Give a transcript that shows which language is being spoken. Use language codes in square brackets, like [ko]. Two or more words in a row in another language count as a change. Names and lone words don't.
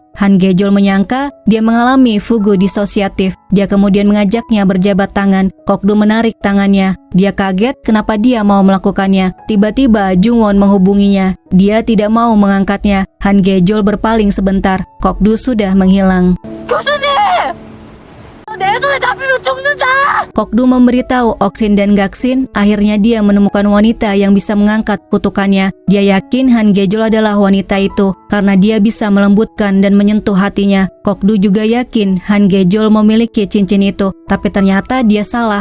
[id] Han Gejol menyangka dia mengalami fugu disosiatif. Dia kemudian mengajaknya berjabat tangan. Kokdu menarik tangannya. Dia kaget kenapa dia mau melakukannya. Tiba-tiba Jungwon menghubunginya. Dia tidak mau mengangkatnya. Han Gejol berpaling sebentar. Kokdu sudah menghilang. [ko] 교수님! 내 손에 잡히면 죽는다! [id] Kokdu memberitahu Oksin dan Gaksin. Akhirnya dia menemukan wanita yang bisa mengangkat kutukannya. Dia yakin Han Gejol adalah wanita itu karena dia bisa melembutkan dan menyentuh hatinya. Kokdu juga yakin Han Gejol memiliki cincin itu, tapi ternyata dia salah.